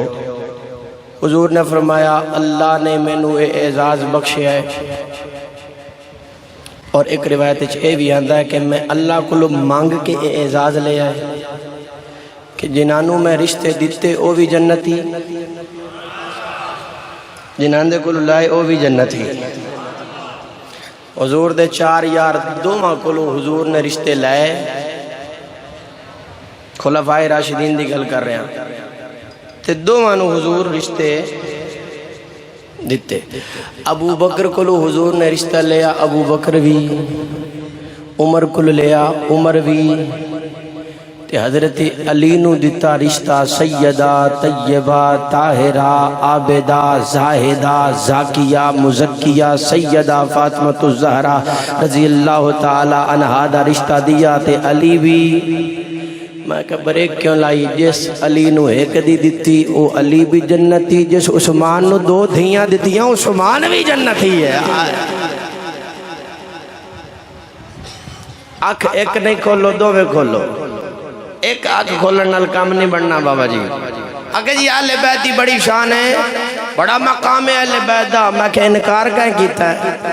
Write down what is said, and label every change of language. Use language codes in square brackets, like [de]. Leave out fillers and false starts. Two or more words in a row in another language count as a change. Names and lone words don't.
[pa] حضور نے فرمایا اللہ نے مینوں اے اعزاز بخشیا ہے، اور ایک روایت اے بھی آندا ہے کہ میں اللہ کو مانگ کے اے اعزاز لے آئے کہ جنہوں میں رشتے دیتے او بھی جنتی، جنہاں دے کولو لائے او بھی جنتی۔ حضور دے 4 یار دوواں کولو حضور نے رشتے لائے، خلفائے راشدین دی گل کر رہے ہیں، تے دوواں نو حضور رشتے دیتے۔ ابو بکر کولو حضور نے رشتہ لیا، ابو بکر بھی، عمر کولو لیا، عمر بھی، تے حضرت علی نو دیتا رشتہ سیدہ طیبہ طاہرہ عابدہ زاہدہ زاکیہ مزکیہ سیدہ فاطمہ الزہرا [ar] رضی اللہ تعالی عنہا [pa] دا رشتہ دیا۔ تے علی بھی، میں کہا بریک کیوں لائی، جس علی نو ایک دی دیتی او علی بھی جنتی، جس عثمان نو 2 دھیاں دیتیاں عثمان بھی جنتی ہے۔ آنکھ ایک نہیں کھولو، 2 میں کھولو، ایک آنکھ کھولن نال کام نہیں بننا بابا جی۔ اگر جی اہل بیت دی بڑی شان ہے، بڑا مقام ہے اہل بیت دا، میں کہ انکار کہیں کیتا ہے؟